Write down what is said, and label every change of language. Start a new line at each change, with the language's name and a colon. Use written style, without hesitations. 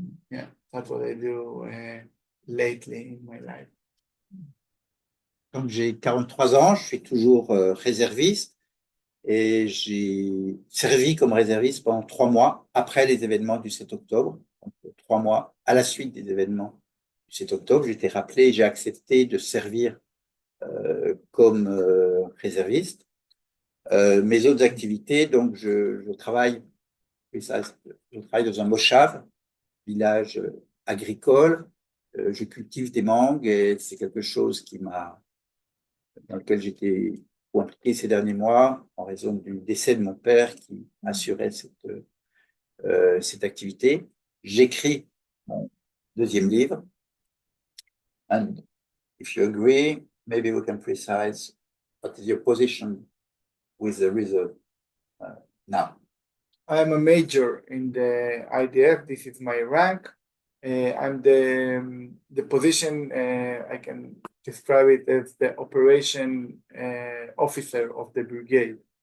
English: Yeah, that's what I do lately in my life.
French: Donc j'ai 43 ans, je suis toujours réserviste et j'ai servi comme réserviste pendant 3 mois après les événements du 7 octobre. Donc 3 mois à la suite des événements du 7 octobre, j'ai été rappelé et j'ai accepté de servir comme réserviste. Mes autres activités, donc je travaille dans un moshav, village agricole. Je cultive des mangues et c'est quelque chose dans lequel j'étais impliqué ces derniers mois en raison du décès de mon père qui assurait cette activité. J'écris mon 2e livre.
English: And if you agree, maybe we can precise what is your position with the reserve now. I am a major in the IDF. This is my rank. I'm the position, I can describe it as the operation officer of the brigade.